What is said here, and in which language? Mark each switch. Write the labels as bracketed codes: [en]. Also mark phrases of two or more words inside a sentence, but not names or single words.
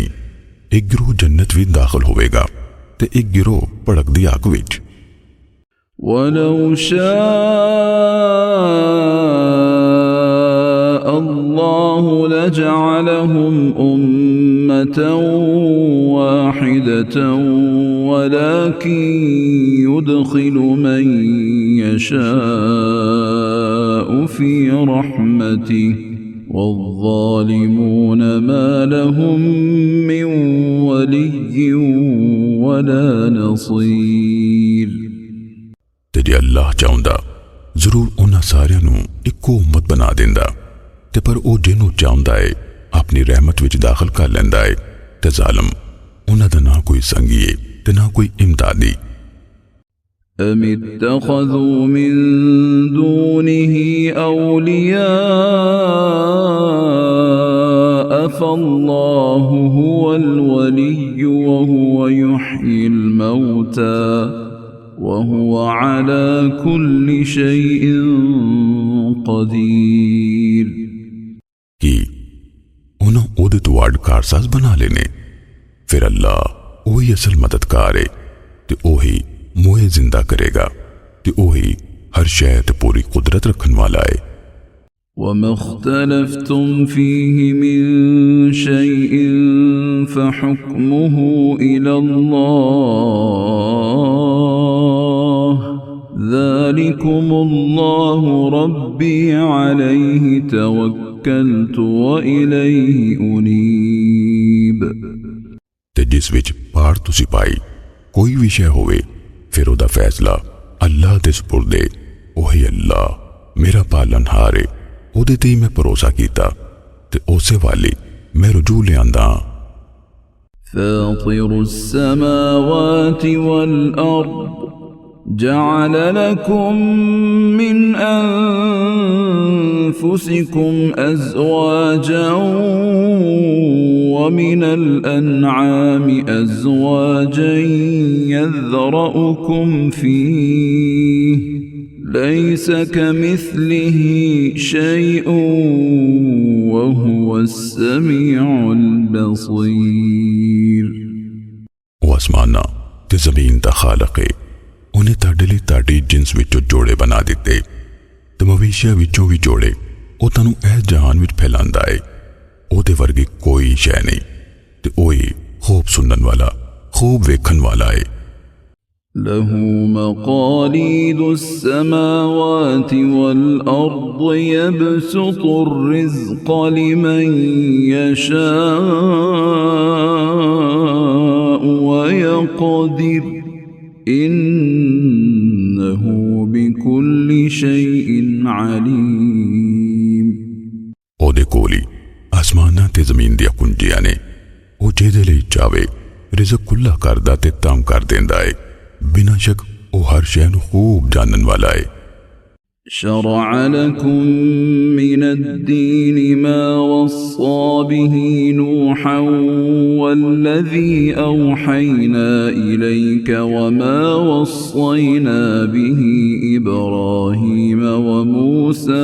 [pa] ਇੱਕ ਗਰੋਹ ਜੰਨਤ ਵਿੱਚ ਦਾਖ਼ਲ ਹੋਵੇਗਾ ਤੇ ਇੱਕ ਗਰੋਹ ਭੜਕਦੀ ਅੱਗ ਵਿੱਚ। [ar] ولو شاء الله لجعلهم أمة واحدة ولكن يدخل من يشاء في رحمته والظالمون ما لهم من ولي ولا نصير. [pa] ਤੇ ਜੇ ਅੱਲਾਹ ਚਾਹੁੰਦਾ ਜ਼ਰੂਰ ਉਨ੍ਹਾਂ ਸਾਰਿਆਂ ਨੂੰ ਇੱਕੋ ਉੱਮਤ ਬਣਾ ਦੇਂਦਾ ਤੇ ਪਰ ਓ ਜਿਨ੍ਹੂੰ ਚਾਹੁੰਦਾ ਹੈ ਆਪਣੀ ਰਹਿਮਤ ਵਿੱਚ ਦਾਖ਼ਲ ਕਰ ਲੈਂਦਾ ਹੈ ਤੇ ਜ਼ਾਲਮ ਉਨ੍ਹਾਂ ਦਾ ਨਾ ਕੋਈ ਸੰਗੀ ਹੈ ਤੇ ਨਾ ਕੋਈ ਇਮਦਾਦੀ। [ar] أم اتخذوا من دونه أولياء فالله هو الولي وهو يحيي الموتى وهو على كل شيء قدير. [pa] ਕਿ ਉਨ੍ਹਾਂ ਓਹਦੇ ਤੋਂ ਅੱਡ ਕਾਰਸਾਜ਼ ਬਣਾ ਲੈਣੇ ਫਿਰ ਅੱਲਾਹ ਓਹੀ ਅਸਲ ਮਦਦਗਾਰ ਹੈ ਤੇ ਓਹੀ ਮੋਏ ਜ਼ਿੰਦਾ ਕਰੇਗਾ ਤੇ ਓਹੀ ਹਰ ਸ਼ੈ ਤੇ ਪੂਰੀ ਕੁਦਰਤ ਰੱਖਣ ਵਾਲਾ ਹੈ। [ar] وما اختلفتم فيه من شيء فحكمه إلى الله ذلكم الله ربي عليه توكلت وإليه أنيب। [pa] ਤੇ ਜਿਸ ਵਿੱਚ ਪਾੜ ਤੁਸੀਂ ਪਾਈ ਕੋਈ ਵੀ ਸ਼ੈ ਹੋਵੇ ਫਿਰ ਉਹਦਾ ਫੈਸਲਾ ਅੱਲਾਹ ਦੇ ਸਪੁਰਦੇ। ਉਹੀ ਅੱਲਾਹ ਮੇਰਾ ਪਾਲਣਹਾਰ ਹੈ, ਉਹਦੇ ਤੇ ਹੀ ਮੈਂ ਭਰੋਸਾ ਕੀਤਾ ਤੇ ਉਸੇ ਵਾਲੀ ਮੈਂ ਰੁਜੂ ਲਿਆਂਦਾ। [ar] فاطر السماوات والأرض جعل لكم من أنفسكم أزواجا ومن الأنعام أزواجا يذرأكم فيه ليس كمثله شيء وهو السميع البصير۔ [pa] واسمانا تے زمین دا خالق ہے، انہیں تاڈے لئی تاڈی جنس وچوں جوڑے بنا دیتے تے مویشیاں وچوں بھی جوڑے او تانوں اس جہان وچ پھیلاندا ہے۔ او دے ورگی کوئی شے نہیں تے اوہی خوب سنن والا خوب ویکھن والا ہے۔ [ar] له مقاليد السماوات والأرض يبسط الرزق لمن يشاء ويقدر إنه بكل شيء عليم۔ [pa] ਉਹਦੇ ਕੋਲ ਹੀ ਆਸਮਾਨਾਂ ਤੇ ਜ਼ਮੀਨ ਦੀਆਂ ਕੁੰਜੀਆਂ ਨੇ, ਉਹ ਜਿਹਦੇ ਲਈ ਚਾਵੇ ਰਿਜ਼ਕ ਖੁੱਲਾ ਕਰਦਾ ਤੇ ਤੰਗ ਕਰ ਦਿੰਦਾ ਹੈ। ਬਿਨਾਂ ਸ਼ੱਕ ਉਹ ਹਰ ਸ਼ੈ ਨੂੰ ਖੂਬ ਜਾਣਨ ਵਾਲਾ ਹੈ۔ [ar] شرع لكم من الدين ما وصى به نوحا والذي أوحينا إليك وما وصينا به إبراهيم وموسى